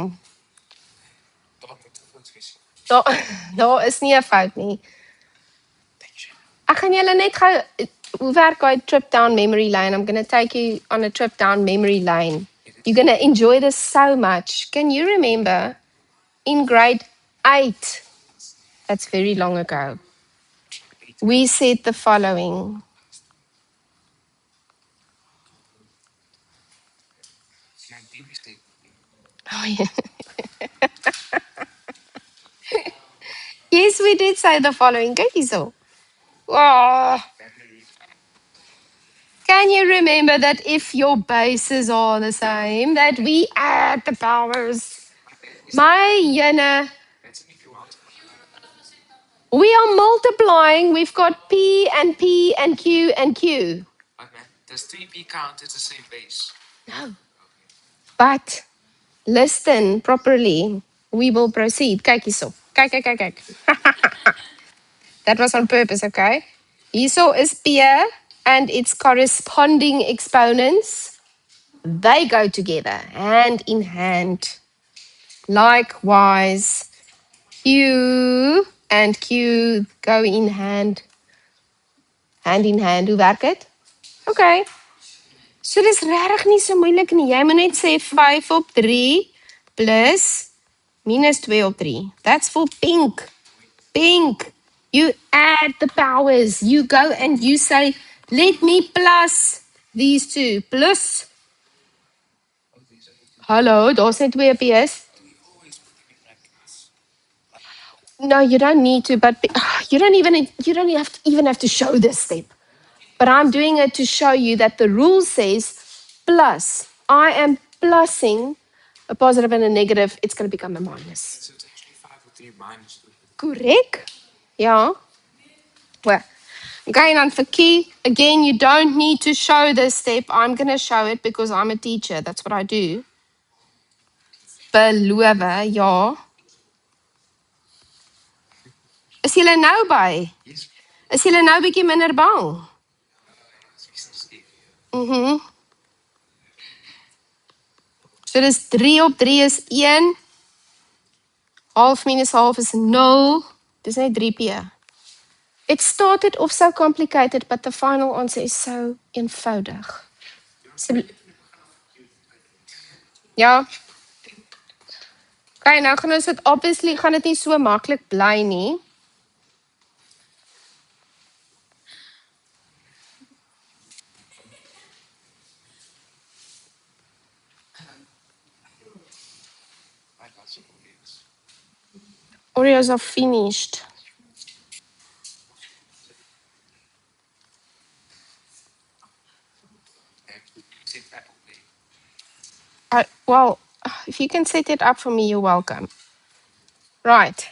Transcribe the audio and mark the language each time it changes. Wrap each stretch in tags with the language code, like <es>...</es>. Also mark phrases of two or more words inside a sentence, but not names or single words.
<af>Daar moet 'n fout wees. Daar is nie 'n fout nie.</af> <en>Thank you.</en> <af>Ek gaan julle net gou hoe werk daai</af> <en>trip down memory lane? I'm going to take you on a trip down memory lane. You're going to enjoy this so much. Can you remember in grade 8? That's very long ago. We said the following. My deep mistake. Oh, yeah. Yes, we did say the following.</en> <af>Kyk hierso.</af> <en>Oh, can you remember that if your bases are the same, that we add the powers?</en> <af>My jene,</af> <en>That's if you want. we are multiplying. We've got P and P and Q and Q. But man, does 3p count as the same base? No. But listen properly. We will proceed.</en> <af>Kyk hierso. Kyk, kyk, kyk, kyk.</af> <en>That was on purpose, okay?</en> <af>Hierso is</af> <en>P and its corresponding exponents. They go together, hand in hand. Likewise, Q and Q go in hand. Hand in hand.</en> <af>Hoe werk dit? Okay. So dis regtig nie so moeilik nie. Jy moet net sê 5 op 3 plus minus 2 op 3.</af> <en>That's for pink. Pink. You add the powers. You go and you say, let me plus these two. Plus.</en> <af>Hallo, daar's net twee P's.</af> <en>No, you don't need to, but you don't even have to show this step. But I'm doing it to show you that the rule says plus. I am plussing a positive and a negative. It's going to become a minus. So it's actually 5 or 3 minus 2. Correct? Yeah. Well, okay, and for key, again, you don't need to show this step. I'm going to show it because I'm a teacher. That's what I do.</en> <af>Beloof, ja. Is julle nou by?</af> <en>Yes.</en> <af>Is julle nou bietjie minder bang? Mhm. So dis 3 op 3 is 1.</af> <en>Half minus half is 0.</en> <af>Dis net 3p.</af> <en>It started off so complicated, but the final answer is so eenvoudig.</en> <af>So, ja. Okay, nou gaan ons dit obviously gaan dit nie so maklik bly nie.</af> <en>I got some Oreos. Oreos are finished. Sit that away. Well, if you can set it up for me, you're welcome. Right.</en>